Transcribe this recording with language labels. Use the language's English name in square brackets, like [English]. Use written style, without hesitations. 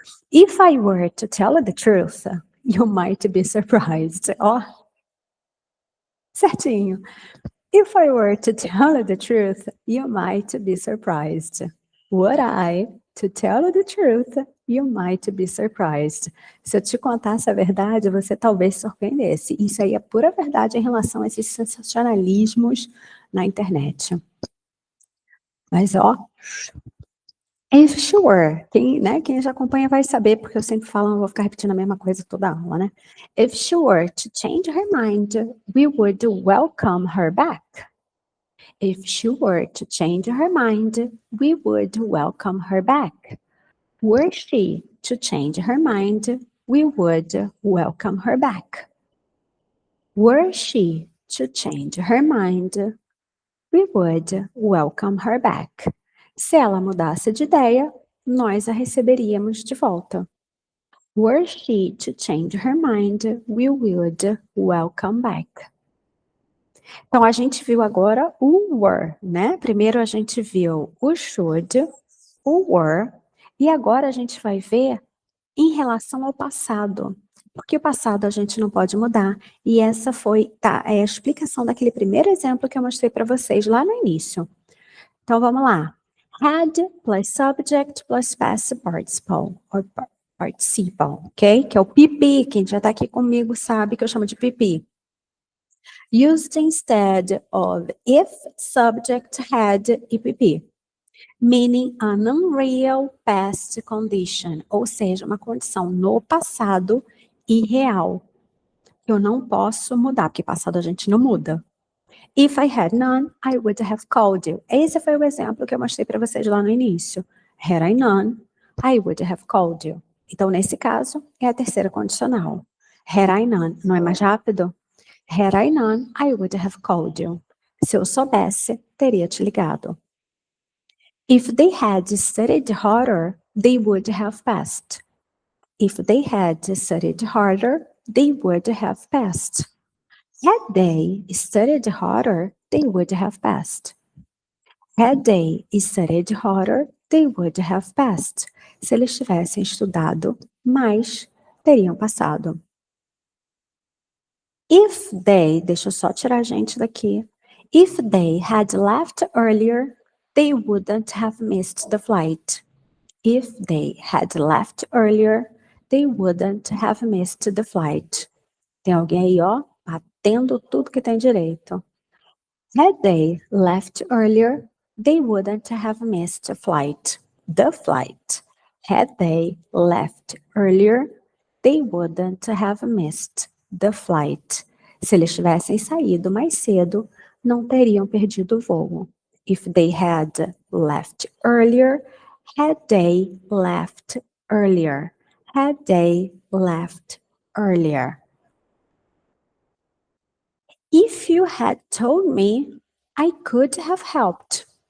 [English] If I were to tell the truth, you might be surprised. [Portuguese] Ó, certinho. [English] If I were to tell the truth, you might be surprised. Were I to tell the truth, you might be surprised. [Portuguese] Se eu te contasse a verdade, você talvez se surpreendesse. Isso aí é pura verdade em relação a esses sensacionalismos na internet. Mas, ó, [English] if she were, [Portuguese] quem já acompanha vai saber, porque eu sempre falo, não vou ficar repetindo a mesma coisa toda a aula, né? [English] If she were to change her mind, we would welcome her back. If she were to change her mind, we would welcome her back. Were she to change her mind, we would welcome her back. Were she to change her mind, we would welcome her back. [Portuguese] Se ela mudasse de ideia, nós a receberíamos de volta. [English] Were she to change her mind, we would welcome back. [Portuguese] Então, a gente viu agora o were, né? Primeiro a gente viu o should, o were, e agora a gente vai ver em relação ao passado. Porque o passado a gente não pode mudar. E essa foi a explicação daquele primeiro exemplo que eu mostrei para vocês lá no início. Então, vamos lá. [English] Had plus subject plus past participle, or participle, ok? [Portuguese] Que é o PP. Quem já está aqui comigo sabe que eu chamo de PP. [English] Used instead of if subject had EPP, meaning an unreal past condition, [Portuguese] ou seja, uma condição no passado irreal. Eu não posso mudar, porque passado a gente não muda. [English] If I had none, I would have called you. [Portuguese] Esse foi o exemplo que eu mostrei para vocês lá no início. [English] Had I none, I would have called you. [Portuguese] Então, nesse caso, é a terceira condicional. [English] Had I none, [Portuguese] não é mais rápido? [English] Had I known, I would have called you. [Portuguese] Se eu soubesse, teria te ligado. [English] If they had studied harder, they would have passed. If they had studied harder, they would have passed. Had they studied harder, they would have passed. Had they studied harder, they would have passed. [Portuguese] Se eles tivessem estudado mais, teriam passado. [English] If they, [Portuguese] deixa eu só tirar a gente daqui. [English] If they had left earlier, they wouldn't have missed the flight. If they had left earlier, they wouldn't have missed the flight. [Portuguese] Tem alguém aí, ó, batendo tudo que tem direito. [English] Had they left earlier, they wouldn't have missed the flight. The flight. Had they left earlier, they wouldn't have missed the flight. [Portuguese] Se eles tivessem saído mais cedo, não teriam perdido o voo. [English] If they had left earlier, had they left earlier. Had they left earlier. If you had told me, I could have helped.